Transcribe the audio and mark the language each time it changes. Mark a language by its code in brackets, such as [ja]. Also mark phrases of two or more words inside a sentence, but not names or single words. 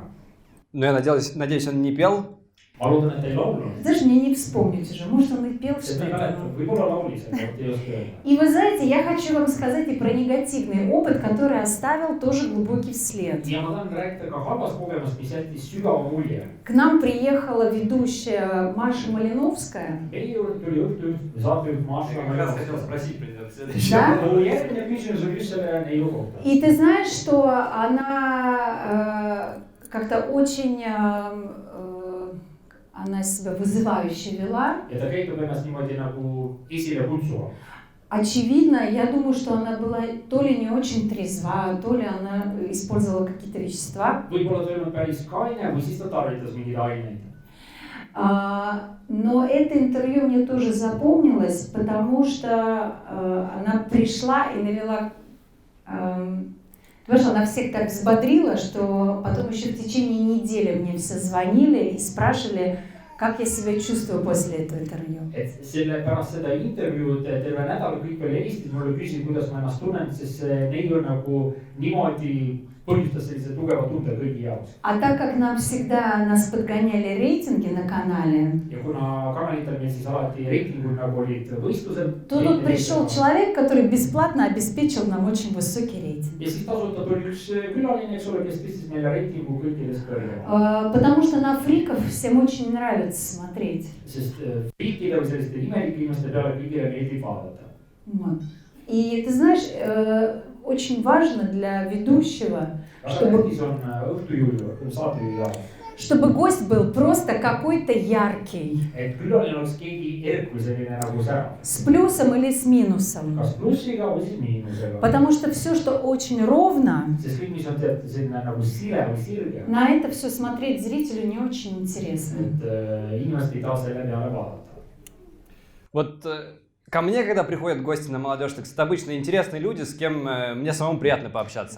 [et] no ja [ru] надеюсь, он не пел. [et] Ma loodan, et ei laulnud. [ru] Даже мне не вспомнить уже, может он и пел [et] Sest ma ei [ru] что-то. [et] mäleta, võib-olla laulis, aga ei oska öelda. [ru] И вы знаете, я хочу вам сказать и про негативный опыт, который оставил тоже глубокий след. [et] Ja ma tahan rääkida ka halvast kogemust, mis jättis sügava mulje. [ru] К нам приехала ведущая Маша Малиновская. [et] Meie juurde tuli õhtul saatejuht Maša Maljanovska. [ru] Да? [et] Mu järgmine küsimus on just selle neiu kohta. [ru] И ты знаешь, что она как-то очень, она себя вызывающе вела. [et] Ja ta käitub ennast niimoodi nagu esile kutsuva. [ru] Очевидно, я думаю, что она была то ли не очень трезва, то ли она использовала какие-то вещества. [et] Võib-olla ta ei olnud päris kaine või siis ta tarvitas mingeid aineid. [ru] Но это интервью мне тоже запомнилось, потому что она пришла и навела... Понимаешь, она всех так взбодрила, что потом еще в течение недели мне все звонили и спрашивали, как я себя чувствую после этого интервью. [et] Et selle pärast seda intervjuud terve nädal kõik veel helistasid mulle, küsisid, kuidas ma ennast tunnen, sest see neiu nagu niimoodi põhjustas sellise tugeva tunde kõigi jaoks. [ru] А так как нам всегда нас подгоняли рейтинги на канале, [et] Ja kuna kanalitel meil siis alati reitingul nagu olid võistlused. [ru] то тут пришел человек, который бесплатно обеспечил нам очень высокий рейтинг. [et] Ja siis tasuta tuli üks külaline, eks ole, kes tõstis meile reitingu kõikidest kõrgele. [ru] Потому что на фриков всем очень нравится смотреть. [et] Sest friikide või selliste imelike inimeste peale kõigile meeldib vaadata. [ru] Вот. И ты знаешь, очень важно для ведущего, [et] Väga tähtis on õhtujuhi, saatejuhi jaoks. [ru] чтобы гость был просто какой-то яркий. [et] Et külaline oleks keegi erk või selline nagu särav. [ru] С плюсом или с минусом. [et] Kas plussiga või siis miinusega. [ru] Потому что все, что очень ровно, [et] Sest kõik, mis on tead selline nagu sile või sirge. [ru] на это все смотреть зрителю не очень интересно. [et] Et inimesed ei taha selle peale vaadata. [ru] vot Ко мне, когда приходят гости на молодежь, так это обычно интересные люди, с кем мне самому приятно пообщаться.